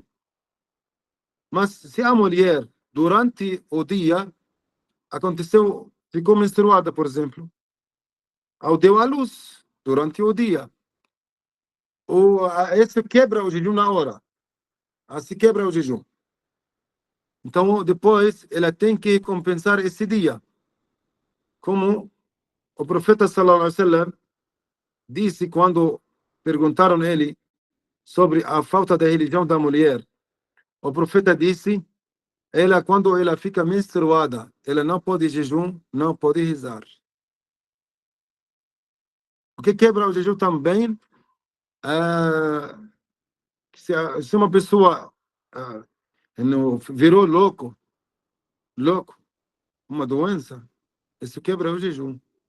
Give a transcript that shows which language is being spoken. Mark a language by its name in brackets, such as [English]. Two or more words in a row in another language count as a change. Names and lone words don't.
[Portuguese] Mas se a mulher, durante o dia, ficou menstruada, por exemplo, ou deu à luz durante o dia, esse quebra o jejum na hora. Assim quebra o jejum. Então, depois, ela tem que compensar esse dia. Como o profeta [Arabic] sallallahu alaihi wasallam [Portuguese] disse quando perguntaram a ele sobre a falta da religião da mulher. O profeta disse, quando ela fica menstruada, ela não pode jejum, não pode rezar. O que quebra o jejum também, se uma pessoa virou louco, uma doença, isso quebra o jejum.